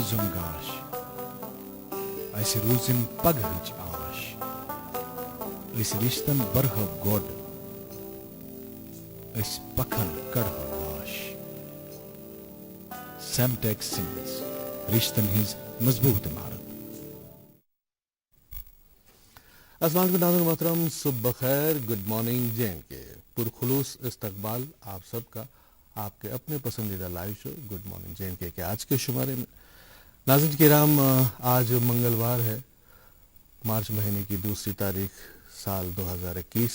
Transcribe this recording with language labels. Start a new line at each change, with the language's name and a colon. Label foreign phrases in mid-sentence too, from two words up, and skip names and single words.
Kashmiri: زُن گاش اسہِ روٗزِن پگہٕچ آش أسۍ رِشتن برہو گۄڈ أسۍ پکھن کڑہو واش. سیمٹیک سیمنٹس رشتن ہٕنٛز مضبوط عمارت.
Arabic: السلام علیکم
Urdu: ناظرین محترم، صبح بخیر،
English: good morning J and K.
Urdu: پرخلوص استقبال آپ سب کا آپ کے اپنے پسندیدہ لائیو شو
English: good morning J and K
Urdu: آج کے شمارے میں. ناظرین کرام، آج منگلوار ہے، مارچ مہینے کی 2 تاریخ سال 2021.